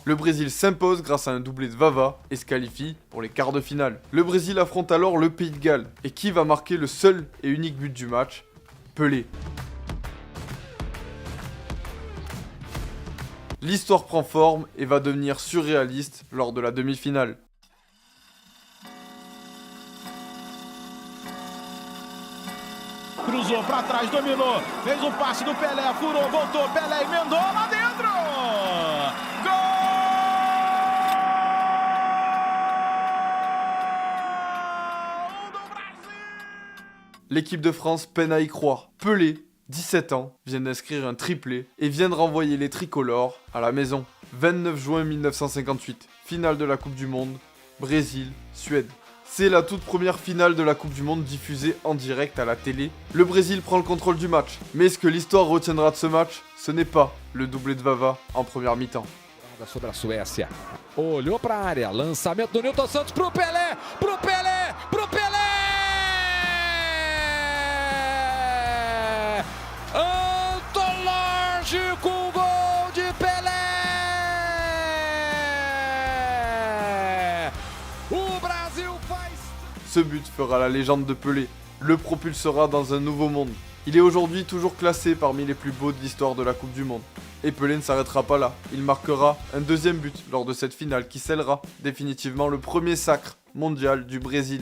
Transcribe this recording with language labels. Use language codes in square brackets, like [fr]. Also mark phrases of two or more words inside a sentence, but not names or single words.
[fr] Le Brésil s'impose grâce à un doublé de Vava et se qualifie pour les quarts de finale. Le Brésil affronte alors le Pays de Galles. Et qui va marquer le seul et unique but du match ? Pelé. L'histoire prend forme et va devenir surréaliste lors de la demi-finale. [pt] Cruzou para trás, dominou, fez o passe do Pelé, furou, voltou, Pelé emendou lá dentro! Gol do Brasil! [fr] L'équipe de France peine à y croire. Pelé, 17 ans, vient d'inscrire un triplé et vient de renvoyer les tricolores à la maison. 29 juin 1958, finale de la Coupe du Monde, Brésil-Suède. C'est la toute première finale de la Coupe du Monde diffusée en direct à la télé. Le Brésil prend le contrôle du match. Mais ce que l'histoire retiendra de ce match, ce n'est pas le doublé de Vava en première mi-temps. [pt] Sobre a Suécia. Olhou para a área, lançamento do Nilton Santos pro Pelé, pro Pelé, pro Pelé! Antológico gol de Pelé! O Brasil faz. [fr] Ce but fera la légende de Pelé, le propulsera dans un nouveau monde. Il est aujourd'hui toujours classé parmi les plus beaux de l'histoire de la Coupe du Monde. Et Pelé ne s'arrêtera pas là, il marquera un 2e but lors de cette finale qui scellera définitivement le premier sacre mondial du Brésil.